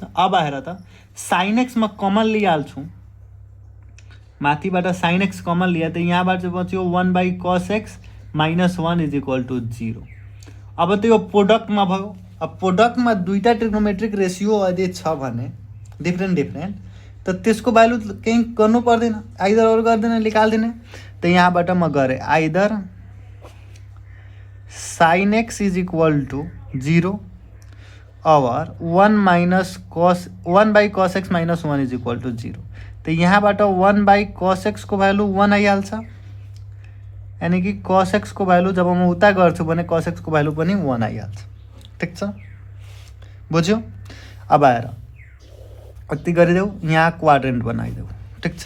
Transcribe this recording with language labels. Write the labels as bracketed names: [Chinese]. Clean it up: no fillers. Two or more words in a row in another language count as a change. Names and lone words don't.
[Nepali] अब हेर त sin x म कमन लिइहाल्छु, माथिबाट sin x कमन लिया त यहाँबाट बच्यो [English] 1 by cos x minus 1 is equal to 0. [Nepali] अब त यो प्रोडक्टमा भयो। अब प्रोडक्टमा दुईटा [English] trigonometric ratio [Nepali] यदि छ भने डिफ्रेन्ट त त्यसको भ्यालु केही गर्नु पर्दैन, आइदर और गर्दैन, निकाल्दिने। त यहाँबाट म गरेँ [English] either sin x is equal to 0 [Nepali] और [English] 1 by cos x minus 1 is equal to 0. [Nepali] त यहाँबाट 1 बाई cos x को भ्यालु 1 आइहाल्छ, यानी कि cos x को भ्यालु जब म उता गर्छु भने cos x को भ्यालु पनि 1 आइहाल्छ, ठिक छ, बुझ्यो। अब आएर यति गरिदेऊ, यहाँ क्वाड्रेन्ट बनाइदेऊ, ठिक छ।